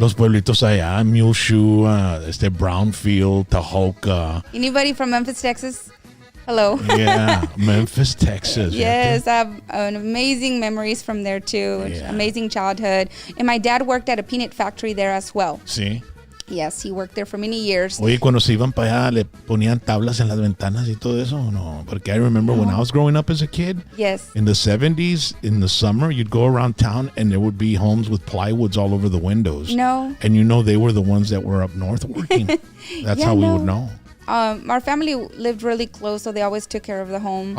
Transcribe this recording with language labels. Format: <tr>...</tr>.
<es>Los pueblitos allá, Muleshoe, Brownfield, Tahoka.</es> <en>Anybody from Memphis, Texas? Hello. Yeah, Memphis, Texas. Yes, I have amazing memories from there too. Yeah. Amazing childhood. And my dad worked at a peanut factory there as well.</en> <es>Sí.</es> <en>Yes, he worked there for many years.</en> <es>Oye, cuando se iban para allá, ¿le ponían tablas en las ventanas y todo eso o no? Porque</es> <en>I remember when I was growing up as a kid, Yes. in the 70s, in the summer, you'd go around town and there would be homes with plywoods all over the windows. No. And they were the ones that were up north working. That's how we would know. Our family lived really close, so they always took care of the home.</en>